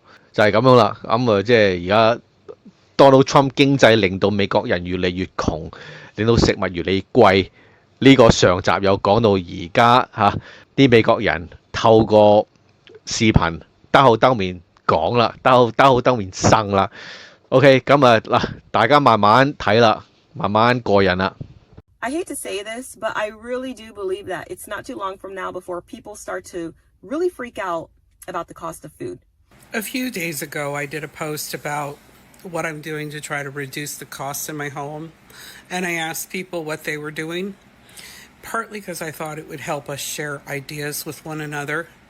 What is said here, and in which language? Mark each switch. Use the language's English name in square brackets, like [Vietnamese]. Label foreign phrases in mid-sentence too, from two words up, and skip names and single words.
[Cantonese] 就係咁樣啦。即係而家 Donald Trump 經濟令到美國人越嚟越窮，令到食物越嚟越貴。呢個上集有講到而家啲美國人透過視頻兜口兜面講啦，兜口兜面呻啦。OK， 咁嗱，大家慢慢睇啦，慢慢過癮啦。 [English] I hate to say this, but I really do believe that it's not too long from now before people start to really freak out about the cost of food. A few days ago, I did a post about what I'm doing to try to reduce the costs in my home, and I asked people what they were doing, partly because I thought it would help us share ideas with one another.